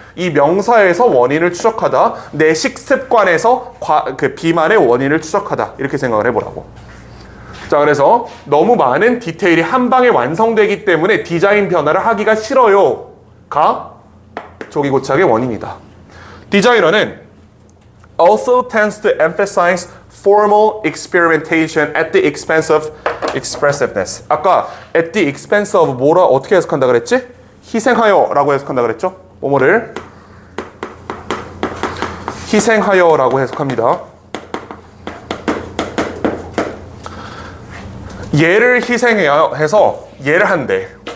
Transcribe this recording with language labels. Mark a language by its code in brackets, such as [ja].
[ko] 이 명사에서 원인을 추적하다, 내 식습관에서 비만의 원인을 추적하다, 이렇게 생각을 해보라고. 자, 그래서 너무 많은 디테일이 한 방에 완성되기 때문에 디자인 변화를 하기가 싫어요 가 조기 고착의 원인이다. [en] 디자이너는 also tends to emphasize formal experimentation at the expense of expressiveness. [ko] 아까 [en] at the expense of [ko] 뭐라 어떻게 해석한다 그랬지? 희생하여 라고 해석한다 그랬죠? 뭐뭐를 희생하여 라고 해석합니다. 얘를 희생해야 해서 얘를 한대.